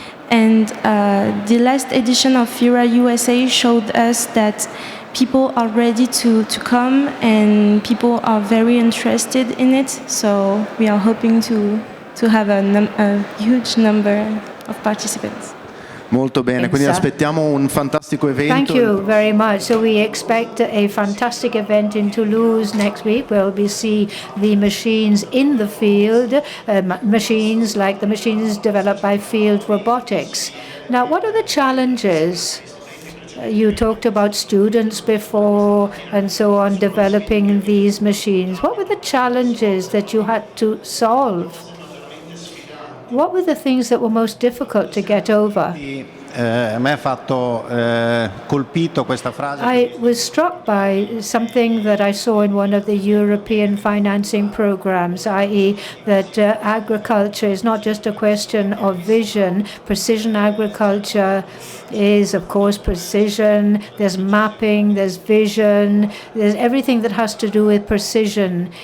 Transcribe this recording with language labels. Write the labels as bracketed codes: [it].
[en] And the last edition of Fura USA showed us that people are ready to come, and people are very interested in it. So we are hoping to have a huge number of participants. [it] Molto bene, quindi aspettiamo un fantastico evento. [en] Thank you very much. So we expect a fantastic event in Toulouse next week where we'll see the machines in the field, machines like the machines developed by Field Robotics. Now, what are the challenges? You talked about students before and so on developing these machines. What were the challenges that you had to solve? What were the things that were most difficult to get over? [it] A me ha fatto colpito questa frase. [en] I was struck by something that I saw in one of the European financing programs, i.e. that agriculture is not just a question of vision. Precision agriculture is, of course, precision. There's mapping, there's vision, there's everything that has to do with precision.